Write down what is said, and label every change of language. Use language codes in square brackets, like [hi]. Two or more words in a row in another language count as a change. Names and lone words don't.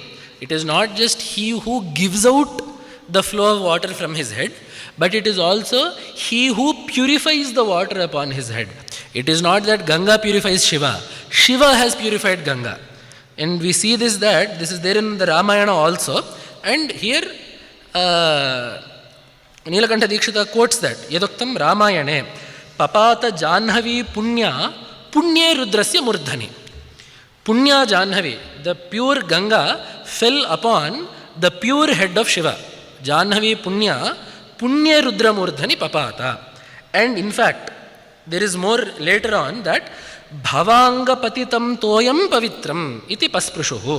[en] It is not just he who gives out the flow of water from his head, but it is also he who purifies the water upon his head. It is not that Ganga purifies Shiva. Shiva has purified Ganga. And we see this, that this is there in the Ramayana also. And here Neelakantha Dikshita quotes that [sa] यदुक्तं रामायणे पपात जाह्नवी पुण्या पुण्ये रुद्रस्य मूर्धनि. पुण्या जाह्नवी, [en] the pure Ganga, fell upon the pure head of Shiva. [sa] जाह्नवी पुण्या पुण्ये रुद्र मूर्धनि पपात. [en] And in fact, there is more later on that [sa] भवाङ्ग पतितं तोयं पवित्रम् इति पस्पृशुः.